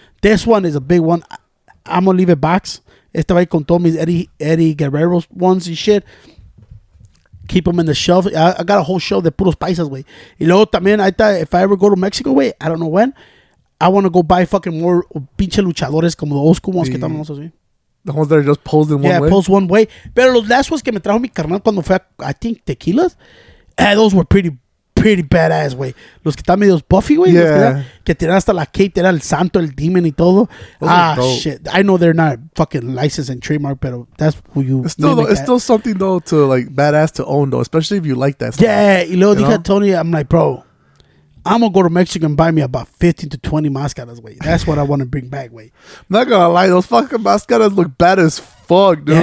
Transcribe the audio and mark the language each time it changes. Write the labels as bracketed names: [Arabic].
[English] This one is a big one. I'm gonna leave it box. [Spanish] Este va con todos mis [English] Eddie Guerrero's ones and shit. Keep them in the shelf. I got a whole shelf [Spanish] de puros paisas, [English] way. Y luego también, I thought if I ever go to Mexico, way, I don't know when, I want to go buy fucking more pinche luchadores [Spanish] como the old school ones que estamos así. [English] The ones that are just posed in one way? Yeah, posed one way. [Spanish] Pero los last ones que me trajo mi carnal cuando fue a, [English] I think, Tequilas, those were pretty badass, güey. [Spanish] Los que están medios buffy, güey. [English] Yeah. [Spanish] Que tenían hasta la cape, era el santo, el demon y todo. [English] Shit. I know they're not fucking licensed and trademark, pero that's who you... It's still something, though, to, like, badass to own, though. Especially if you like that stuff. Yeah. [Spanish] Y luego dije a Tony, [English] I'm like, bro, I'm gonna go to Mexico and buy me about 15 to 20 mascaras, way. That's what I want to bring back, way. I'm not gonna lie, those fucking mascaras look bad as fuck, dude.